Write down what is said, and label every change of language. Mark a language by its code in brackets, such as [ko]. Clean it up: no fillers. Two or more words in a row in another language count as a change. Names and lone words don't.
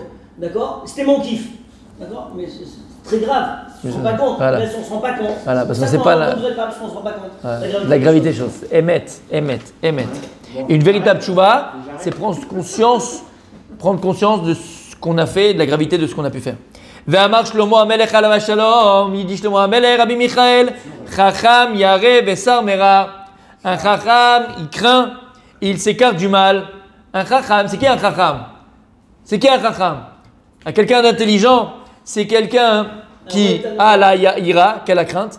[fr] D'accord? C'était mon kiff. D'accord? Mais c'est très grave. On ne se rend pas compte. Voilà. Mais on ne se rend pas compte. Voilà, parce que Ça, c'est pas on la- ne devrait pas, parce qu'on ne se rend pas compte. La gravité des choses. Émettre. Une véritable tchouva, c'est prendre conscience de ce qu'on a fait, de la gravité de ce qu'on a pu faire. [he] ואמר שלמה המלך עליו השלום, [fr] il dit [he] שלמה המלך, רבי מיכאל, חכם ירא וסר מרע. [fr] Un Chacham, il craint, il s'écarte du mal. Un Chacham, c'est qui un Chacham? C'est qui un Chacham? Quelqu'un d'intelligent, c'est quelqu'un qui a la ira, qui a la crainte.